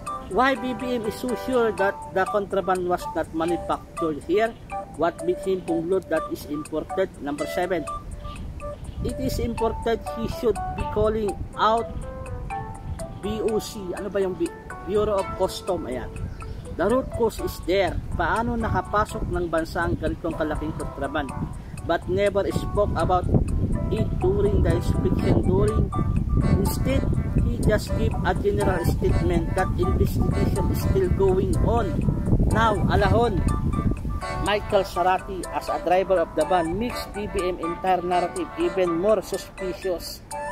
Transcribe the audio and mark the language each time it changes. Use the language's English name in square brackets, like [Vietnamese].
[English] Why BBM is so sure that the contraband was not manufactured here? What made him conclude that is imported? Number 7. It is imported, he should be calling out BOC. [Filipino] Ano ba yung [English] Bureau of Custom? [Filipino] Ayan. [English] The root cause is there. [Filipino] Paano nakapasok ng bansa ang ganitong kalaking kontraband? [English] But never spoke about it during the inspection. Instead, he just gave a general statement that investigation is still going on. Now, Alahon, Michael Sarati as a driver of the van makes BBM entire narrative even more suspicious.